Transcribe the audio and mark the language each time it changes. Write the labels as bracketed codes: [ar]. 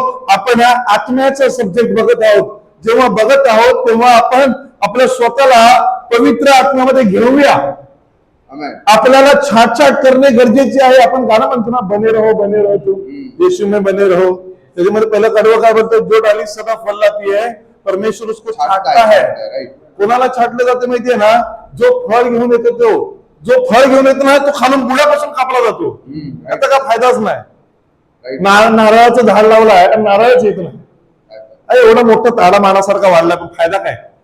[mr] आपण ह्या आत्म्याचा सब्जेक्ट बघत आहोत. जेव्हा बघत आहोत तेव्हा आपण आपल्या स्वतःला पवित्र आत्म्यामध्ये घेऊया. आपल्याला छाट करणे गरजेचे आहे. आपण गाणं म्हणतो ना, [hi] बने रहो बने रहो [mr] तू यीशु में बने रहो. त्याच्यामध्ये पहिलं कडवं काय बोलतो? [hi] जो डाली सदा फल लाती है परमेश्वर उसको छाटता है. [mr] कोणाला छाटलं जातं माहितीये ना? जो फळ घेऊन येतो तो, जो फळ घेऊन येतो ना तो खालून बुडापासून कापला जातो. याचा काय फायदाच नाही. नारळाचं झाड लावलाय आणि नारळच येत नाही. एवढा मोठा ताडा मानासारखा वाढला, पण फायदा काय?